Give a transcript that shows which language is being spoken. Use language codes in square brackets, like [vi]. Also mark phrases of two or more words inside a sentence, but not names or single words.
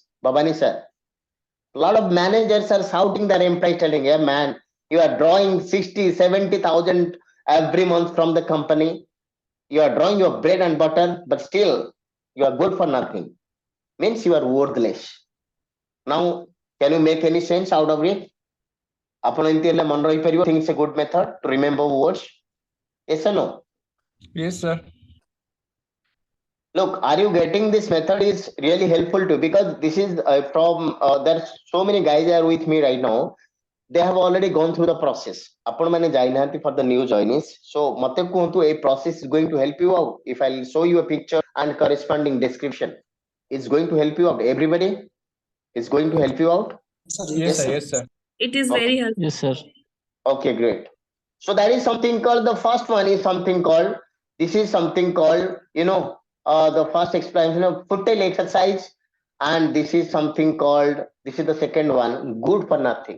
[en] Babani sir, a lot of managers are shouting their employees, telling, "Yeah, man, you are drawing 60, 70,000 every month from the company. You are drawing your bread and butter, but still you are good for nothing. Means you are worthless." Now, can you make any sense out of it? [or] ଆପଣ ଏମିତି ହେଲେ ମନେ ରହିପାରିବ [en] things a good method to remember words. Yes or no? Yes, sir. Look, are you getting this method is really helpful too, because this is from there's so many guys are with me right now. They have already gone through the process. [or] ଆପଣ ମାନେ ଯାଇନାହାନ୍ତି [en] for the new joinees. So [or] ମତେ କୁହନ୍ତୁ [en] a process is going to help you out. If I'll show you a picture and corresponding description, it's going to help you out. Everybody is going to help you out. Sir, Yes, sir. Yes, sir. It is Okay. very helpful. Yes, sir. Okay, great. So that is something called, the first one is something called, this is something called, the first explanation of foottail exercise, and this is something called, this is the second one, good for nothing.